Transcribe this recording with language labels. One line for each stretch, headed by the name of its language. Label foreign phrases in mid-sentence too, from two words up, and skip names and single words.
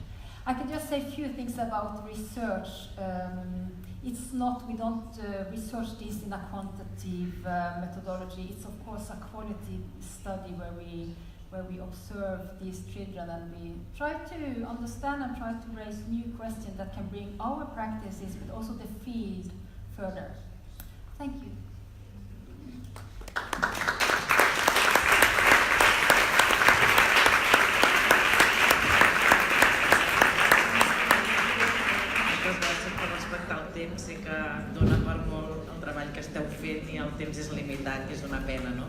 English: I can just say a few things about research. We don't research this in a quantitative methodology. It's of course a quality study where we observe these children and we try to understand and try to raise new questions that can bring our practices but also the field further. Thank you.
Catalan: Sé que dona per molt el treball que esteu fent i el temps és limitat, que és una pena, no?